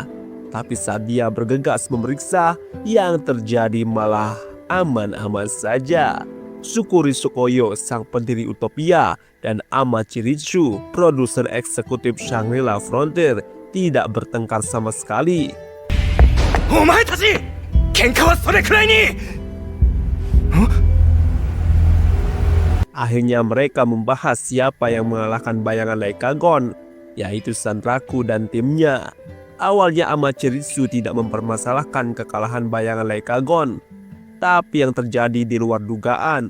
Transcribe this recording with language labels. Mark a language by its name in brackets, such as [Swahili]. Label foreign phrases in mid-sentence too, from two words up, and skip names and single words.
[Indonesian] Tapi saat dia bergegas memeriksa, yang terjadi malah aman-aman saja. Tsukuri Tsukuyo, sang pendiri Utopia, dan Amachiritsu, produser eksekutif Shangri-La Frontier, tidak bertengkar sama sekali. [Japanese] お前たち、喧嘩はそれくらいに。 [Indonesian] Akhirnya mereka membahas siapa yang mengalahkan bayangan Leikagon, yaitu Sanraku dan timnya. Awalnya Amachiritsu tidak mempermasalahkan kekalahan bayangan Leikagon, tapi yang terjadi di luar dugaan.